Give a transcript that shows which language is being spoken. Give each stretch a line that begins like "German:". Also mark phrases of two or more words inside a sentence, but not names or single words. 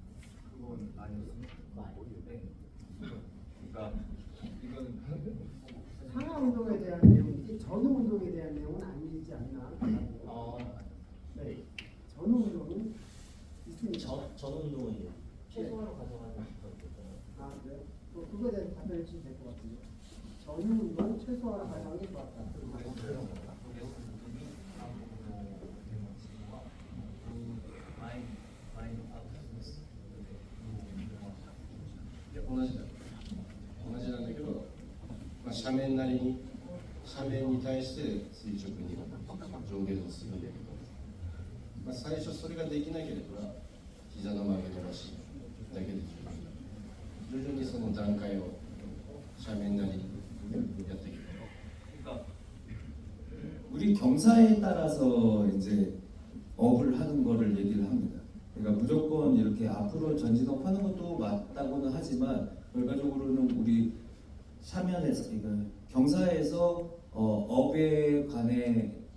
Korean: 상하 운동에 대한 내용이지 전후 운동에 대한 내용은 아니지 않나? 네. 전후 운동은 있습니다. 전 운동은 최소화로 가져가는 아, 그래요? 그거에 대해서 답변해 주시면 될 것 같은데. 전후 운동 최소화 가능한 게 좋았다.
Japanese: 同じなんだけど、まあ、斜面なりに斜面に対して垂直に上下動するんだけど、まあ、最初それができなければ膝の曲げ伸ばしだけで徐々にその段階を斜面なりにやっていく。
Korean: 그러니까 우리 경사에 따라서 이제 업을 하는 거를 얘기를 합니다. 그러니까 무조건 이렇게 앞으로 전진업 하는 것도 맞다고는 하지만 결과적으로는 우리 사면에서 그러니까 경사에서 업에 관해